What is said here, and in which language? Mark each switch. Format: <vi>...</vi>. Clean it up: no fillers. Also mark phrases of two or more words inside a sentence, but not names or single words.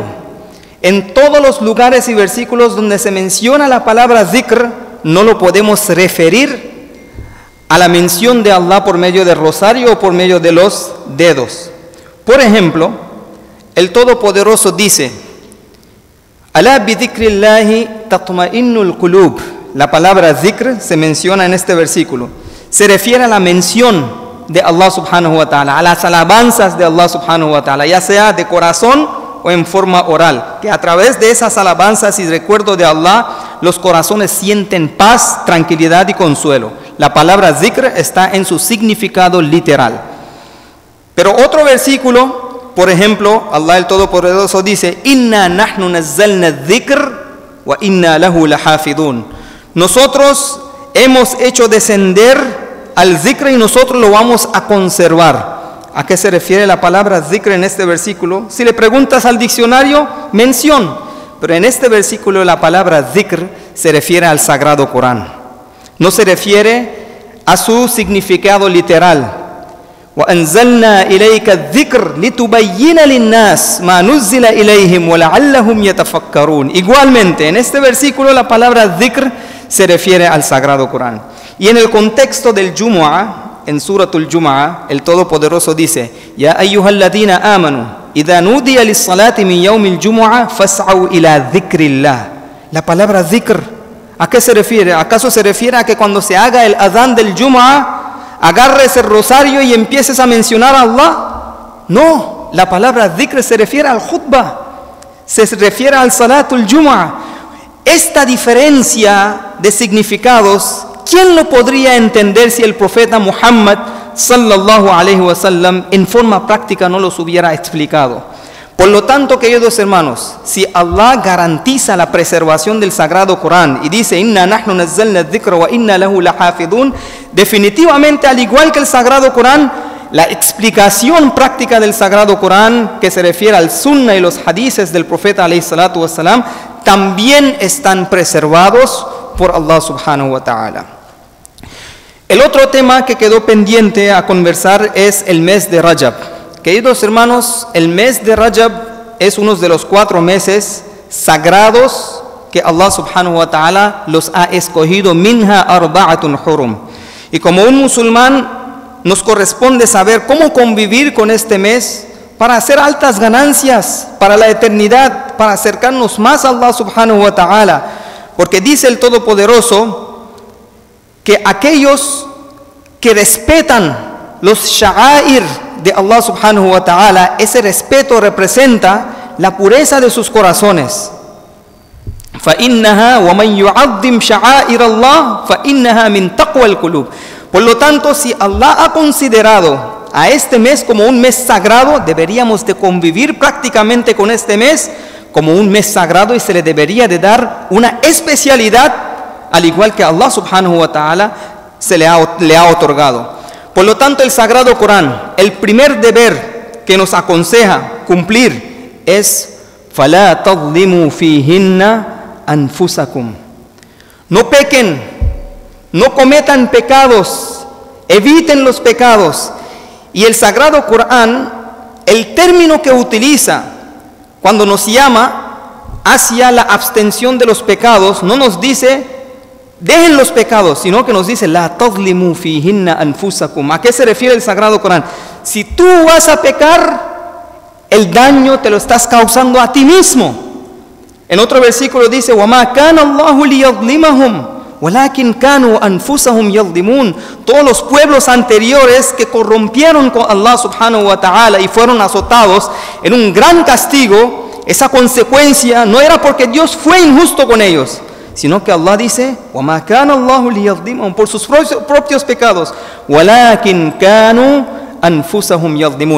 <es>En todos los lugares y versículos donde se menciona la palabra dhikr, no lo podemos referir a la mención de Allah por medio del rosario o por medio de los dedos. Por ejemplo, el Todopoderoso dice,</es> <ar>ألا بذكر الله تطمئن القلوب.</ar> <es>La palabra dhikr se menciona en este versículo. Se refiere a la mención de Allah</es> <ar>سبحانه وتعالى,</ar> <es>a las alabanzas de Allah</es> <ar>سبحانه وتعالى,</ar> <es>ya sea de corazón o en forma oral, que a través de esas alabanzas y recuerdo de Allah, los corazones sienten paz, tranquilidad y consuelo. La palabra dhikr está en su significado literal. Pero otro versículo, por ejemplo, Allah el Todopoderoso dice,</es> <ar>إنا نحن نزلنا ذكر وإنا له لحافظون.</ar> <es>Nosotros hemos hecho descender al dhikr y nosotros lo vamos a conservar. ¿A qué se refiere la palabra dhikr en este versículo? Si le preguntas al diccionario, mención. Pero en este versículo la palabra dhikr se refiere al Sagrado Corán. No se refiere a su significado literal.</es> <ar>وَأَنزَلْنَا إِلَيْكَ الذِّكْرَ لِتُبَيِّنَ لِلنَّاسِ مَا نُزِّلَ إِلَيْهِمْ وَلَعَلَّهُمْ يَتَفَكَّرُونَ.</ar> <es>Igualmente, en este versículo la palabra dhikr se refiere al Sagrado Corán. Y en el contexto del Jumu'ah, en Suratul Jumu'ah, el Todopoderoso dice,</es> <ar>يا أيها الذين آمنوا إذا نودي للصلاة من يوم الجمعة فاسعوا إلى ذكر الله.</ar> <es>La palabra dhikr, ¿a qué se refiere? ¿Acaso se refiere a que cuando se haga el adán del Jumu'ah, agarres el rosario y empieces a mencionar a Allah? No, la palabra dhikr se refiere al khutbah, se refiere al</es> <ar>صلاة الجمعة.</ar> <es>Esta diferencia de significados, ¿quién lo podría entender si el profeta Muhammad</es> <ar>صلى الله عليه وسلم</ar> <es>en forma práctica no los hubiera explicado? Por lo tanto, queridos hermanos, si Allah garantiza la preservación del Sagrado Corán y dice</es> <ar>إنا نحن نزلنا الذكر وإنا له لحافظون,</ar> <es>definitivamente, al igual que el Sagrado Corán, la explicación práctica del Sagrado Corán, que se refiere al Sunna y los hadices del profeta</es> <ar>عليه الصلاة والسلام,</ar> <es>también están preservados por Allah</es> <ar>سبحانه وتعالى.</ar> <es>El otro tema que quedó pendiente a conversar es el mes de Rajab. Queridos hermanos, el mes de Rajab es uno de los 4 meses sagrados que Allah</es> <ar>سبحانه وتعالى</ar> <es>los ha escogido,</es> <ar>منها أربعة حرم.</ar> <es>Y como un musulmán nos corresponde saber cómo convivir con este mes para hacer altas ganancias para la eternidad, para acercarnos más a Allah</es> <ar>سبحانه وتعالى.</ar> <es>Porque dice el Todopoderoso que aquellos que respetan los sha'air de Allah</es> <ar>سبحانه وتعالى,</ar> <es>ese respeto representa la pureza de sus corazones.</es> <ar>فَإِنَّهَا وَمَنْ يُعَظِّمْ شَعَائِرَ اللَّهِ فَإِنَّهَا مِنْ تَقْوَى الْقُلُوبِ.</ar> <es>Por lo tanto, si Allah ha considerado a este mes como un mes sagrado, deberíamos de convivir prácticamente con este mes como un mes sagrado y se le debería de dar una especialidad, al igual que Allah</es> <ar>سبحانه وتعالى</ar> <es>le ha otorgado. Por lo tanto, el Sagrado Corán, el primer deber que nos aconseja cumplir es</es> <ar>فَلَا تَظْلِمُوا فِيهِنَّ أَنفُسَكُمْ.</ar> <es>No pequen, no cometan pecados, eviten los pecados. Y el Sagrado Corán, el término que utiliza cuando nos llama hacia la abstención de los pecados, no nos dice dejen los pecados, sino que nos dice</es> <ar>لا تظلموا فيهن أنفسكم.</ar> <es>¿A qué se refiere el Sagrado Corán? Si tú vas a pecar, el daño te lo estás causando a ti mismo. En otro versículo dice</es> <ar>وَمَا كَانَ اللَّهُ لِيَظْلِمَهُمْ وَلَكِنْ كَانُوا أَنفُسَهُمْ يَظْلِمُونَ.</ar> <es>Todos los pueblos anteriores que corrompieron con Allah</es> <ar>سبحانه وتعالى</ar> <es>y fueron azotados en un gran castigo, esa consecuencia no era porque Dios fue injusto con ellos, sino que Allah dice</es> <ar>وَمَا كَانَ اللَّهُ لِيَظْلِمَهُمْ,</ar> <es>por sus propios pecados,</es> <ar>وَلَكِنْ كَانُوا أَنفُسَهُمْ يَظْلِمُونَ.</ar>